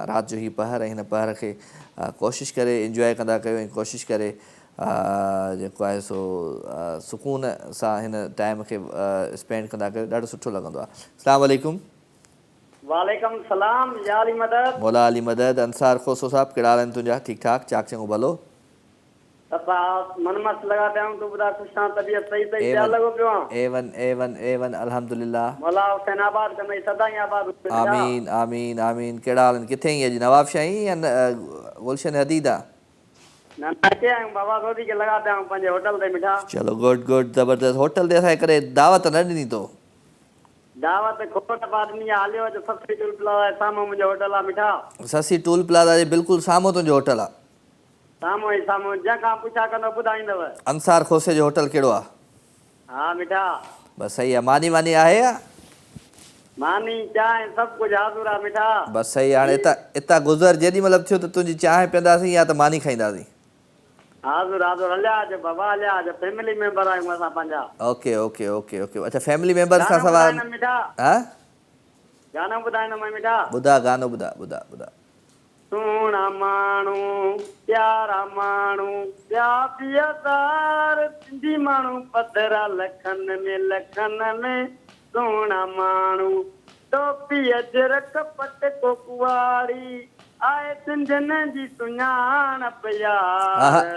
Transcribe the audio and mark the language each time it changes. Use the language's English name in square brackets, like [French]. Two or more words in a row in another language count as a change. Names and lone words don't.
[Sindhi] राति जो ही पहर ऐं हिन पहर खे कोशिशि करे इंजॉय कंदा कयो ऐं कोशिशि करे जेको आहे सो सुकून सां हिन टाइम खे स्पेंड कंदा कयो, ॾाढो सुठो लॻंदो आहे। [Arabic] السلام عليكم. وعليكم السلام، يا علي مدد. مولا علي مدد. [Sindhi] अंसार खोसो साहब कहिड़ा हाल आहिनि तुंहिंजा? ठीकु ठाक, चाक चङो भलो? मन मस्त लगा पिया तू बुधा खुशा तबियत सही सही क्या लगो पियो? एवन अल्हम्दुलिल्लाह। मौला हुसैनाबाद कमई सदाई आबाद। आमीन आमीन आमीन। कहिड़ा हाल आहिनि? किथे आई अॼु नवाब शाही या गुलशन हदीदा? ना अचे आहियूं बाबा रोटी के लगा पिया पंहिंजे होटल ते मिठा। चलो [English] good good [Sindhi] ज़बरदस्त। होटल ते असांजे करे दावत न ॾिनी तो? दावत खोट आदमी हालियो जो सस्ती टूल प्लाजा साम्हूं मुंहिंजो होटल आहे मिठा। ससी टूल प्लाजा जे बिल्कुलु साम्हूं तुंहिंजो होटल आहे? साम्हूं ई साम्हूं, जंहिंखां पुछा कंदो ॿुधाईंदव। अंसार खोसे जो होटल कहिड़ो आहे? हा मिठा। बस सही आहे। मानी वानी आहे या? मानी चांहि सभु कुझु हाज़ुर आहे मिठा। बस सही। हाणे इतां गुज़र जेॾी महिल थियो त तुंहिंजी चांहि पीअंदासीं या त मानी खाईंदासीं। हाज़ुर हाज़ुर हलिया अच बाबा हलिया अच, [English] family member [Sindhi] आहियूं असां पंहिंजा। [English] OK OK OK OK. [Sindhi] अच्छा [English] family member [Sindhi] खां सवाइ मिठा हा गानो ॿुधाईंदुमि मिठा। ॿुधा गानो ॿुधा ॿुधा ॿुधा। सुहिणा माण्हू प्यारा माण्हू ॿिया पियदार सिंधी माण्हू पधरा लखनि में सुहिणा माण्हू टोपी अजरक पट कोकुवाड़ी आए सिंधियुनि जी सुञाणप यार।